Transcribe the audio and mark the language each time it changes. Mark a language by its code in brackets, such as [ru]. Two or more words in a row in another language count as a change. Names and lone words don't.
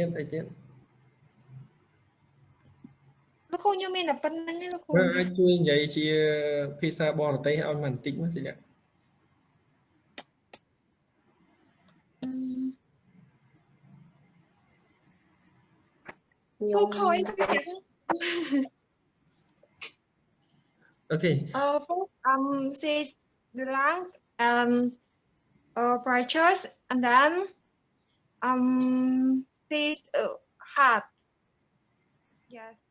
[km] លោកគ្រូខ្ញុំមានតែប៉ុណ្្នឹងទេលោកគ្រូ អាចជួយនិយាយជាភាសាបរទេសឲ្យបន្តិចមកសិលា លោកគ្រូអី [en] Okay. First, says the lung pressures, and then says heart. Yes.